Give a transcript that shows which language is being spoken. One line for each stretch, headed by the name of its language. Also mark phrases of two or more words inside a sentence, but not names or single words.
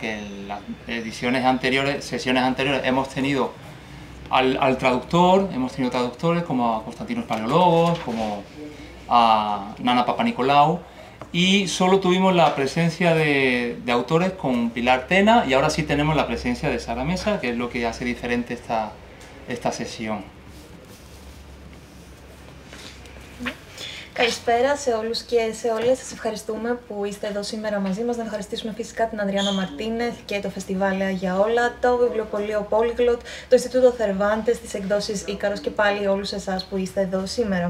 Spanish: Que en las sesiones anteriores hemos tenido al traductor, hemos tenido traductores como a Constantinos Paleólogos, como a Nana Papanicolau, y solo tuvimos la presencia de autores con Pilar Tena, y ahora sí tenemos la presencia de Sara Mesa, que es lo que hace diferente esta sesión.
Greek: Καλησπέρα σε όλους και σε όλες. Σας ευχαριστούμε που είστε εδώ σήμερα μαζί μας. Να ευχαριστήσουμε φυσικά την Αδριάνα Μαρτίνεθ και το Φεστιβάλ Λέα για όλα, το βιβλιοπωλείο Polyglot, το Ινστιτούτο Cervantes, τις εκδόσεις Ίκαρος και πάλι όλους εσάς που είστε εδώ σήμερα.